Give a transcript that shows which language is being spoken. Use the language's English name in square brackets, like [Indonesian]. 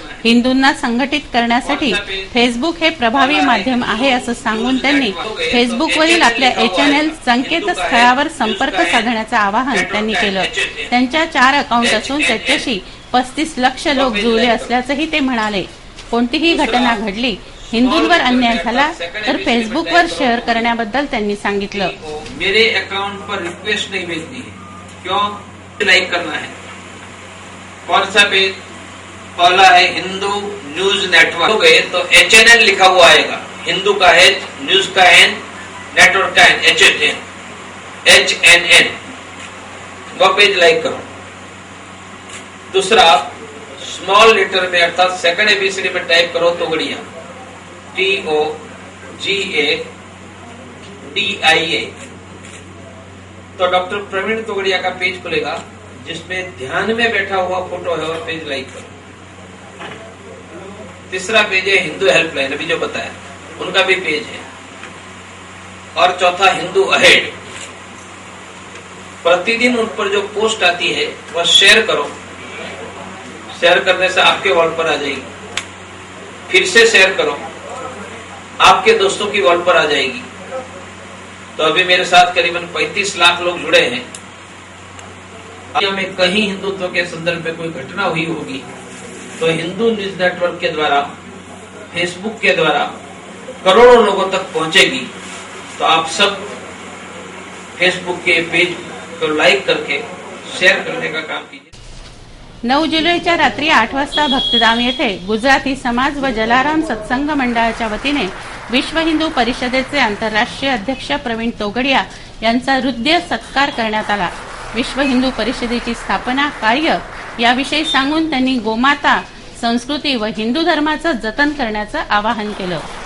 [Marathi] हिंदूंना संघटित करण्यासाठी फेसबुक हे प्रभावी माध्यम आहे असं सांगून त्यांनी फेसबुकवरील आपल्या HNL संकेतस्थळावर संपर्क साधण्याचं आवाहन त्यांनी केलं। त्यांच्या 4 अकाउंट असून त्याच्याशी 35 लाख लोक जुळले असल्याचंही ते म्हणाले। कोणतीही घटना घडली, हिंदूंवर अन्याय झाला तर फेसबुकवर शेअर करण्याबद्दल त्यांनी सांगितलं। [Hindi] मेरे अकाउंट पर रिक्वेस्ट नहीं भेजनी है, क्यों? लाइक करना है। कौन सा पेज? पहला है हिंदू न्यूज नेटवर्क। हो गए तो HNL लिखा हुआ आएगा, हिंदू का H, न्यूज का N, नेटवर्क का N, HNN। वो पेज लाइक करो। दूसरा स्मॉल लेटर में अर्थात सेकंड ABCD में टाइप करो तोगड़िया, TOGADIA। तो डॉक्टर प्रवीण तोगड़िया का पेज खुलेगा जिसमें ध्यान में बैठा हुआ फोटो है और पेज लाइक करो। तीसरा पेज है हिंदू हेल्पलाइन, अभी जो बताया उनका भी पेज है। और चौथा हिंदू अहेड, प्रतिदिन उन पर जो पोस्ट आती है वह शेयर करो। शेयर करने से आपके वॉल पर आ जाएगी, फिर से शेयर करो, आपके दोस्तों की वॉल पर आ जाएगी। तो अभी मेरे साथ करीबन 35 लाख लोग जुड़े हैं। में कहीं हिंदुत्व के संदर्भ में कोई घटना हुई होगी तो हिंदू न्यूज नेटवर्क के द्वारा, फेसबुक के द्वारा करोड़ों लोगों तक पहुंचेगी। तो आप सब फेसबुक के पेज को लाइक करके शेयर करने का काम कीजिए। [Marathi] 9 जुलैच्या रात्री 8 वाजता भक्तिधाम येथे गुजराती समाज व जलाराम सत्संग मंडळाच्या वतीने विश्व हिंदू परिषदेचे आंतरराष्ट्रीय अध्यक्ष प्रवीण तोगडिया यांचा हृदय सत्कार करण्यात आला। विश्व हिंदू परिषदेची स्थापना, कार्य याविषयी सांगून त्यांनी गोमाता, संस्कृती व हिंदू धर्माचं जतन करण्याचं आवाहन केलं।